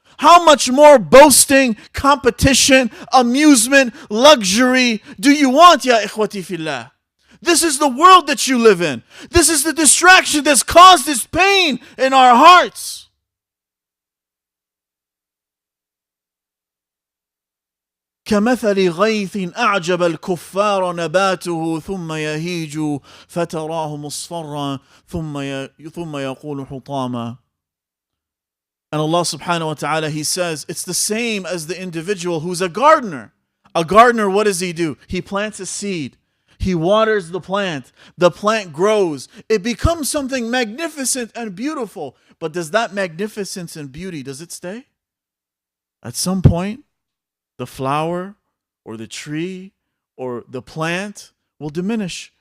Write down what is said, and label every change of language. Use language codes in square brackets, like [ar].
[en] How much more boasting, competition, amusement, luxury do you want, ya ikhwati fillah? This is the world that you live in. This is the distraction that's caused this pain in our hearts. [ar] كمثل غيث أعجب الكفار نباته ثم يهيج فتراه مصفرا ثم يقول حطاما. [en] And Allah subhanahu wa ta'ala, He says, it's the same as the individual who's a gardener. A gardener, what does he do? He plants a seed. He waters the plant grows, it becomes something magnificent and beautiful. But does that magnificence and beauty, does it stay? At some point, the flower or the tree or the plant will diminish.